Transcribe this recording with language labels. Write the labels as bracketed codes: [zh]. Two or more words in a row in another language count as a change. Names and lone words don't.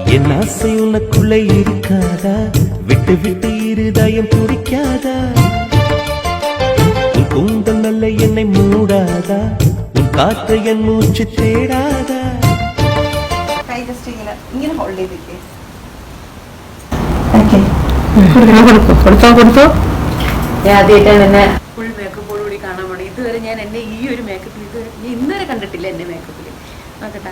[ta] என் ஆசை உனக்குள்ளே இருக்காதா விட்டு விட்டு இருதயம் துடிக்காதா உன் கூந்தல் நல்ல என்னை மூடாதா உன் காற்று என் மூச்சு தேடாதா [ml] കൈ ജസ്റ്റ് ഇങ്ങനെ ഹോൾഡ് ചെയ്തിരിക്കേ കൊടുത്തോ ഞാൻ ആദ്യമായിട്ടാണ് എന്നെ [en] full makeup [ml] കൂടി കാണാൻ പോണേ. ഇതുവരെ ഞാൻ എന്നെ ഈ ഒരു മേക്കപ്പിൽ ഇതുവരെ ഞാൻ ഇന്നുവരെ കണ്ടിട്ടില്ല എന്നെ മേക്കപ്പിൽ. നോക്കട്ടാ